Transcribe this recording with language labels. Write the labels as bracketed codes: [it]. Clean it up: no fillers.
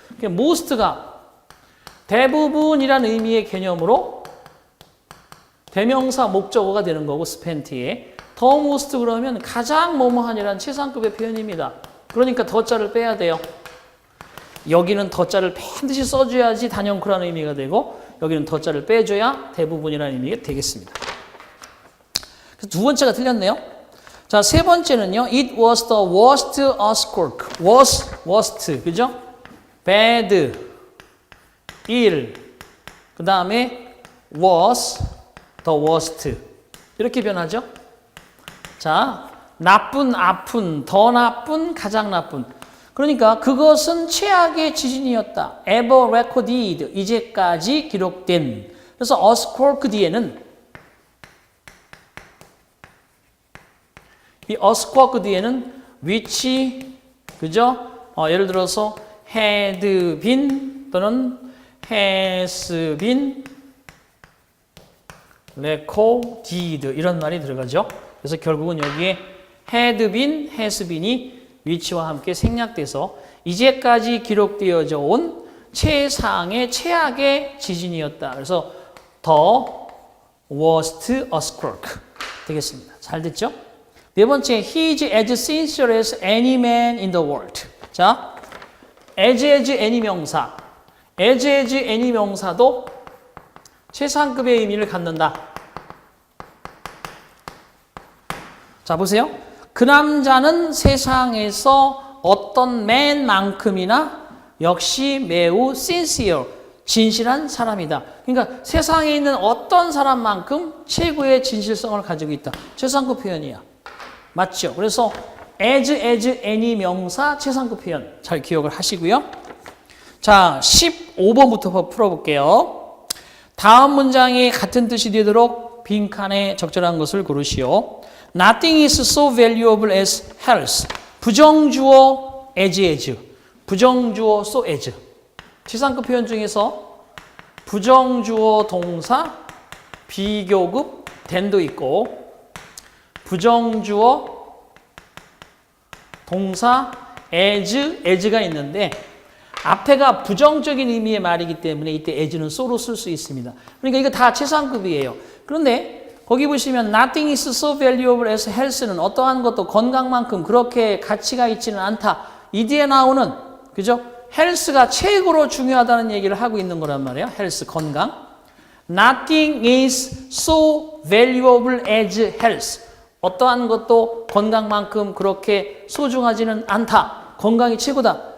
[ko] 그러니까 most가 대부분이라는 의미의 개념으로 대명사 목적어가 되는 거고 spent에 the most 그러면 가장 뭐뭐하니라는 최상급의 표현입니다. 그러니까 더자를 빼야 돼요. 여기는 더자를 반드시 써줘야지 단연코라는 의미가 되고 여기는 더자를 빼줘야 대부분이라는 의미가 되겠습니다. 그래서 두 번째가 틀렸네요. 자, 세 번째는요. [en] It was the worst earthquake. [ko] worst, 그죠? bad, ill. 그 다음에 was the worst. 이렇게 변하죠. 자, 나쁜, 아픈, 더 나쁜, 가장 나쁜. 그러니까 그것은 최악의 지진이었다. [en] ever recorded, [ko] 이제까지 기록된. 그래서 earthquake 뒤에는 이 earthquake 뒤에는 which, 그죠? 예를 들어서 had been 또는 has been recorded 이런 말이 들어가죠. 그래서 결국은 여기에 had been, has been이 위치와 함께 생략돼서 이제까지 기록되어져 온 최상의 최악의 지진이었다. 그래서 [en] the worst earthquake [ko] 되겠습니다. 잘 됐죠? 네 번째, [en] he is as sincere as any man in the world. [ko] 자, as any 명사. as any 명사도 최상급의 의미를 갖는다. 자, 보세요. 그 남자는 세상에서 어떤 man만큼이나 역시 매우 sincere, 진실한 사람이다. 그러니까 세상에 있는 어떤 사람만큼 최고의 진실성을 가지고 있다. 최상급 표현이야. 맞죠? 그래서 as, any 명사 최상급 표현 잘 기억을 하시고요. 자, 15번부터 풀어볼게요. 다음 문장이 같은 뜻이 되도록 빈칸에 적절한 것을 고르시오. [en] Nothing is so valuable as health. [ko] 부정주어 as. 부정주어 so as. 최상급 표현 중에서 부정주어 동사 비교급 than도 있고 부정주어 동사 as가 있는데 앞에가 부정적인 의미의 말이기 때문에 이때 as는 so로 쓸 수 있습니다. 그러니까 이거 다 최상급이에요. 그런데 거기 보시면 [en] nothing is so valuable as health [ko] 는 어떠한 것도 건강만큼 그렇게 가치가 있지는 않다. 이 뒤에 나오는 그죠? 헬스가 최고로 중요하다는 얘기를 하고 있는 거란 말이에요. 헬스, 건강. [en] Nothing is so valuable as health. [ko] 어떠한 것도 건강만큼 그렇게 소중하지는 않다. 건강이 최고다.